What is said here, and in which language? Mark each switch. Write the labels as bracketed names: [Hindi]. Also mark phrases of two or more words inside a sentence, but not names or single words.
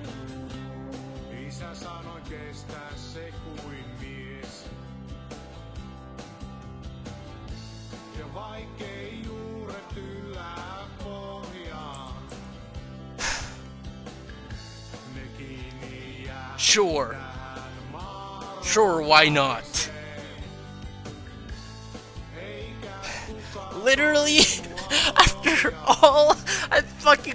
[Finnish] Isä sanoi kestää se kuin mies. Ja vaikkei juuret yllää pohjaan. Ne kiinni jää. [English] Sure. Sure, why not? Literally, after all, I